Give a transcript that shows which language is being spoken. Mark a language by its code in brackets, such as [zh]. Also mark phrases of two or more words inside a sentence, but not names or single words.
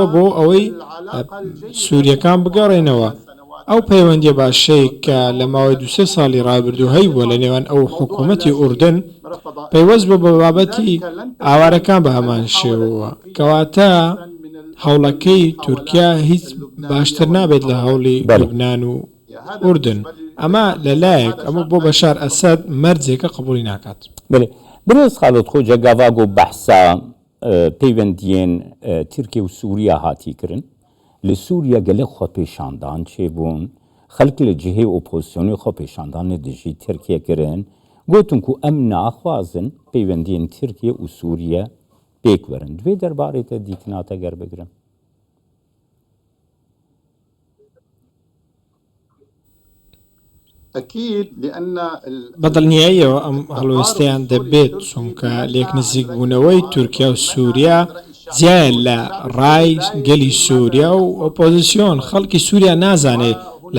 [ckb] بۆ ئەوەی سووریەکان بگەڕێنەوە ئەو پەیوەندیە باشەی کە لە ماوەی 2 ساڵی ڕابردوو هەی بووە لە نێوان ئەو حکوومەتی ئوردن پەیوەست بۆ بە بابەتی ئاوارەکان بە هەمان شێوەوە کەواتە هەوڵەکەی تورکیا هیچ باشتر نابێت لە هەوڵی لوبنان و ئوردن ئەمە لەلایەک ئەمە بۆ بەشار ئەسەد مەرجێکە قبولی ناکات [ku] برێز خالد خۆجە گاواگۆ بەحسا پەیوەندیên تورکیە و سووریا هاتی kirin li Sûriya gelek xwepêşandan çêbûn xelk li cihê opozisyonê xwepêşandanê dijî Tirkiye kirin gotin ku em naxwazin pêwendiyên Tirkiye û Sûriye pêk werin divê derbarê te dîtina te gerbigirin [ckb] بەدڵنیاییەوە ئەم هەڵوێستەیان دەبێت چونکە لێک نزیکبوونەوەی تورکیا و سووریا جیایە لە ڕای گەلی سووریا و ئۆپۆزیسیۆن خەڵکی سووریا نازانێت لە